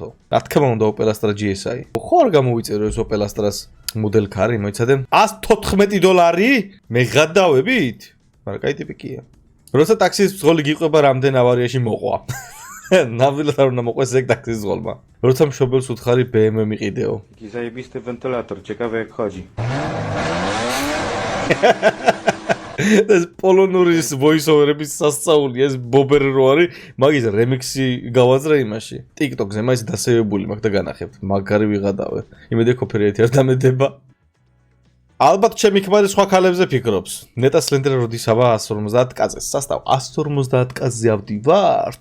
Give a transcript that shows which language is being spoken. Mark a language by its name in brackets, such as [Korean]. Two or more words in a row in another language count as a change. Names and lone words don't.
[Georgian] რა თქმა უნდა Opel GSI. ხო არ გამოვიწერო ეს Opel მოდელ კარი, მოიცადე $114? მე გადავებით? მაგრამ კაი ტიპი კია. როცა ტაქსის მძღოლი გიყვება რამდენ ავარიაში მოყვა. ნამდვილად არ უნდა მოყვეს ეგ ტაქსის მძღოლმა. როცა მშობელს უთხარი BMW მიყიდეო. [Russian] Заебистый вентилятор, [Polish] ciekawe jak chodzi. [Georgian] ეს პოლონურის voice-over-ების სასწაული, ეს ბობერ რო არის, მაგის რემიქსი გავაძრე იმაში. TikTok-ზე მაინც დასევებული მაქვს და განახებთ. მაგარი ვიღადავე. იმედი კოპირაითი არ დამედება. ალბათ ჩემი ქმარი სხვა ქალებზე ფიქრობს. ნეტა სლენდერა როდისავა 150 კაცეს. სასტავ 150 კაცზე ავდივართ.